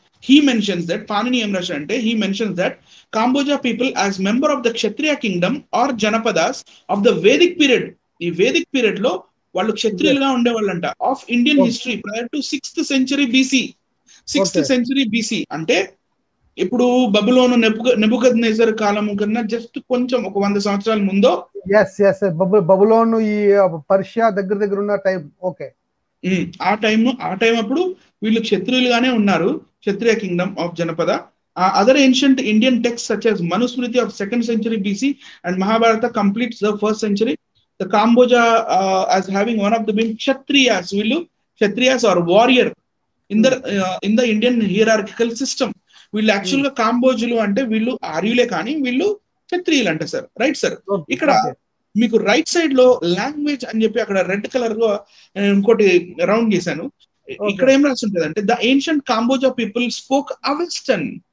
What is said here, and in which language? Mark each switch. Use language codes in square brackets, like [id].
[en] he mentions that Panini em rasante he mentions that Kamboja people as member of the Kshatriya kingdom or Janapadas of the Vedic period. [te] ఈ Vedic period లో వాళ్ళు క్షత్రియులుగా ఉండేవాళ్ళంట [en] Of Indian history prior to 6th century BC. [te] 6th century BC అంటే ఇప్పుడు బబులోను Nebuchadnezzar కాలం కన్నా just కొంచెం ఒక 100 సంవత్సరాల ముందో. బబులోను ఈ పర్షియా దగ్గర ఉన్న టైం. ఓకే. ఆ టైం అప్పుడు వీళ్ళు క్షత్రియులుగానే ఉన్నారు. క్షత్రియ Kingdom of జనపద. [en] Other ancient Indian texts such as Manusmriti of 2nd century BC and Mahabharata completes the 1st century. The Kamboja as having one of the being Kshatriyas. [te] వీళ్ళు [en] Kshatriyas or warrior in the Indian hierarchical system. [te] వీళ్ళు actual గా కాంబోజులు అంటే వీళ్ళు ఆర్యులే కానీ వీళ్ళు క్షత్రియులు అంట sir. Right sir. ఇక్కడ మీకు రైట్ సైడ్ లో లాంగ్వేజ్ అని చెప్పి అక్కడ రెడ్ కలర్ గా ఇంకోటి రౌండ్ చేశాను. ఇక్కడ ఏం రాసి ఉంటుంది అంటే [en] The ancient Kamboja people spoke Avestan.